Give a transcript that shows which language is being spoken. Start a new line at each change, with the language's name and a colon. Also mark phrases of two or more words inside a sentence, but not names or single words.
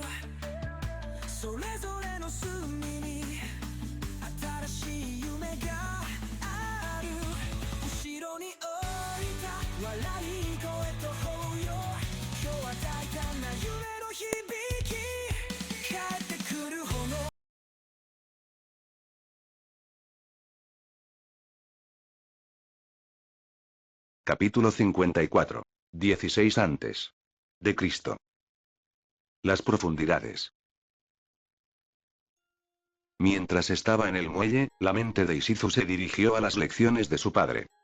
Japanese: それぞれの隅に新しい夢がある。後ろに置いた笑い声と抱擁、今日は大胆な夢の響き、帰ってくる炎。
Spanish: Capítulo 54. 16 antes de Cristo. Las profundidades. Mientras estaba en el muelle, la mente de Isizu se dirigió a las lecciones de su padre.